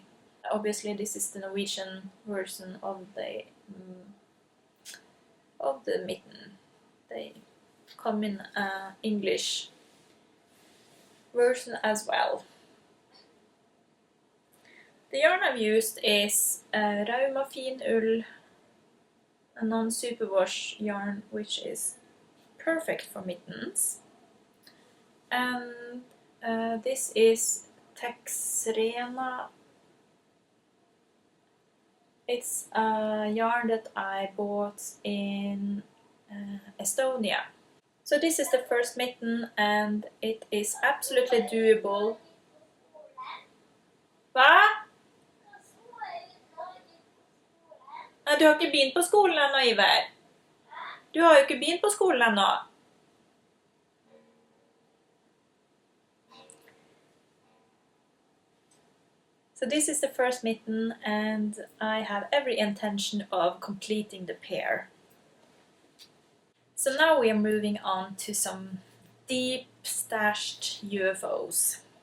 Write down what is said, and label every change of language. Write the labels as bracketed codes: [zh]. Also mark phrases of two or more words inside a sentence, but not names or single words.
[en] Obviously this is the Norwegian version of the mitten. They come in English version as well. The yarn I've used is Rauma fin ull, a non-superwash yarn, which is perfect for mittens. And this is Texrena. It's a yarn that I bought in Estonia. So this is the first mitten and it is absolutely doable. [no] Va? Ja, du har ikke begynt på skolen ennå, Iver. Du har jo ikke begynt på skolen ennå. [en] So this is the first mitten and I have every intention of completing the pair. So now we are moving on to some deep stashed UFOs.